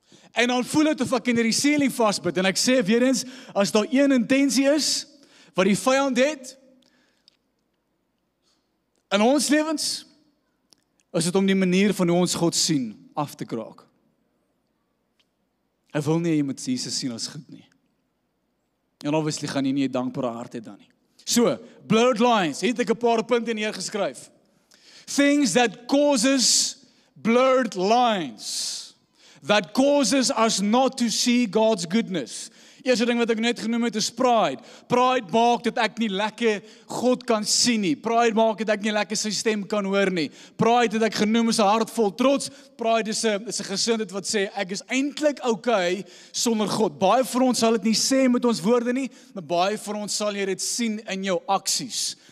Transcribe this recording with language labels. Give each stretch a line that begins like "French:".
Afrikaans: En dan voel dit of ek in die ceiling vasbyt, en ek sê weer eens, as daar een intensie is, wat die vyand het, in ons lewens, is dit om die manier van hoe ons God sien, af te kraak. Hy wil nie jy moet Jesus sien as goed nie. En obviously gaan jy nie 'n dankbare hart hê dan nie. So, blurred lines, het ek 'n paar punte neergeskryf.
English: Things that causes blurred lines, that causes us not to see God's goodness.
Afrikaans: Eerste ding wat ek net genoem het is pride. Pride maak dat ek nie lekker God kan sien nie. Pride maak dat ek nie lekker sy stem kan hoor nie. Pride het ek genoem is 'n hart vol trots. Pride is 'n gesindheid wat sê ek is eintlik okay sonder God. Baie van ons sal dit nie sê met ons woorde nie, maar baie van ons sal jy dit sien in jou aksies.